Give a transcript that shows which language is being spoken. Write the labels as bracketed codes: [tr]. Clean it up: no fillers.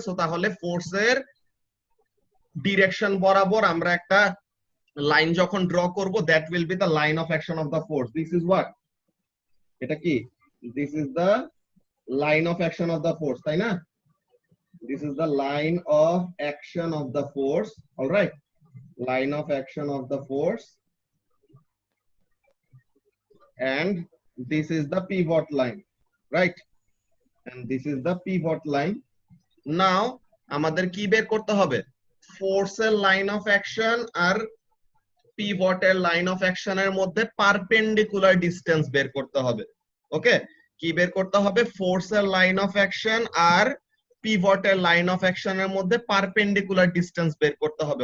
[bn] So তাহলে ফোর্সের direction বরাবর আমরা একটা লাইন যখন ড্র করব [en] that will be the line of action of the force, this is what, [bn] এটা কি, [en] this is the line of action of the force, [bn] তাই না, [en] This is the line of action of the force, alright, line of action of the force and this is the pivot line, right? And this is the pivot line. [bn] Now আমাদের কি বের করতে হবে? ফোর্সের line of action আর পিভটের line of অ্যাকশনের মধ্যে perpendicular distance বের করতে হবে। ওকে, কি বের করতে হবে? ফোর্সের line of action আর পিভটের line of অ্যাকশনের মধ্যে পারপেন্ডিকুলার ডিসটেন্স বের করতে হবে।